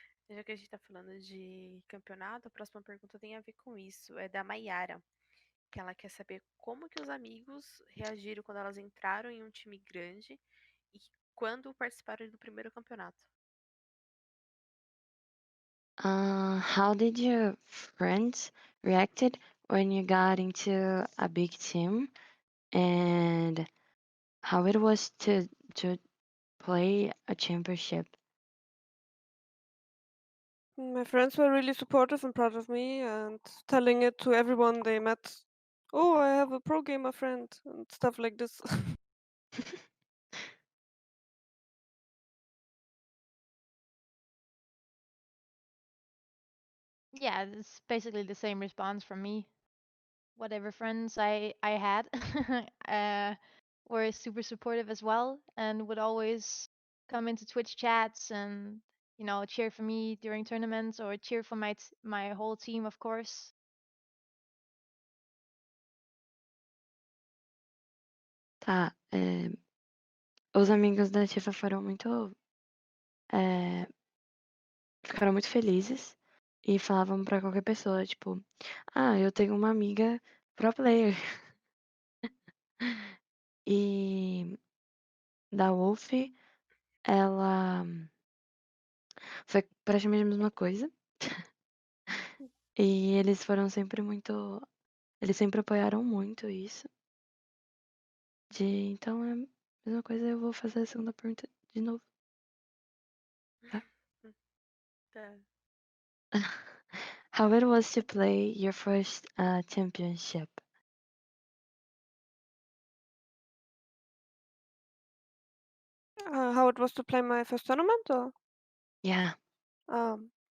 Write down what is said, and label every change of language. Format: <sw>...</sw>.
<pt>Já que a gente tá falando de campeonato, a próxima pergunta tem a ver com isso. É da Maiara, que ela quer saber como que os amigos reagiram quando elas entraram em um time grande e quando participaram do primeiro campeonato.</pt> <en>How did your friends reacted when you got into a big team, and how it was to play a championship? My friends were really supportive and proud of me and telling it to everyone they met. Oh, I have a pro gamer friend and stuff like this. Yeah, it's basically the same response from me. Whatever friends I had uh, were super supportive as well, and would always come into Twitch chats and cheer for me during tournaments or cheer for my whole team, of course.</en> <pt>Tá, os amigos da Tifa é, ficaram muito felizes e falavam pra qualquer pessoa, tipo, eu tenho uma amiga pro player. E da Wolf, ela foi praticamente a mesma coisa. E eles sempre apoiaram muito isso. Então é a mesma coisa, eu vou fazer a segunda pergunta de novo, tá? Tá.</pt> <en>How it was to play your first championship? How it was to play my first tournament, or Yeah. um,</en>